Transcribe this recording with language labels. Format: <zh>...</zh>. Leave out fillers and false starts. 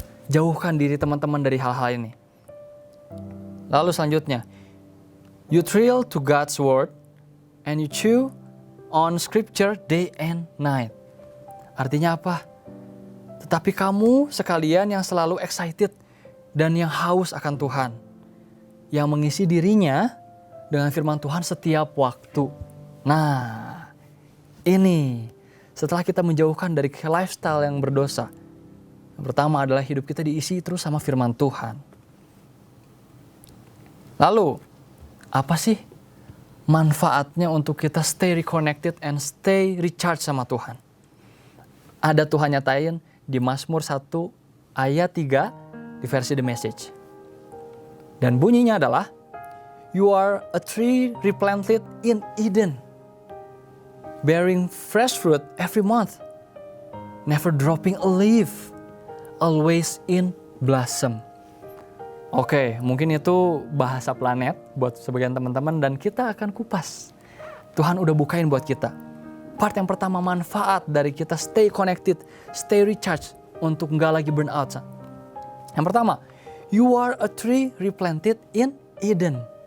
<id>Jauhkan diri teman-teman dari hal-hal ini. Lalu selanjutnya,</id> <en>you thrill to God's word and you chew on scripture day and night.</en> <id>Artinya apa? Tetapi kamu sekalian yang selalu excited dan yang haus akan Tuhan, yang mengisi dirinya dengan firman Tuhan setiap waktu. Nah, ini setelah kita menjauhkan dari lifestyle yang berdosa, yang pertama adalah hidup kita diisi terus sama firman Tuhan. Lalu, apa sih manfaatnya untuk kita</id> <en>stay reconnected and stay recharged</en> <id>sama Tuhan? Ada Tuhan nyatain di Mazmur 1 ayat 3 di versi The Message. Dan bunyinya adalah,</id> <en>you are a tree replanted in Eden, bearing fresh fruit every month, never dropping a leaf, always in blossom.</en> <id>Oke, mungkin itu bahasa planet buat sebagian teman-teman dan kita akan kupas. Tuhan udah bukain buat kita. Part yang pertama, manfaat dari kita</id> <en>stay connected, stay recharged</en> <id>untuk nggak lagi burn out. Yang pertama,</id> <en>you are a tree replanted in Eden.</en>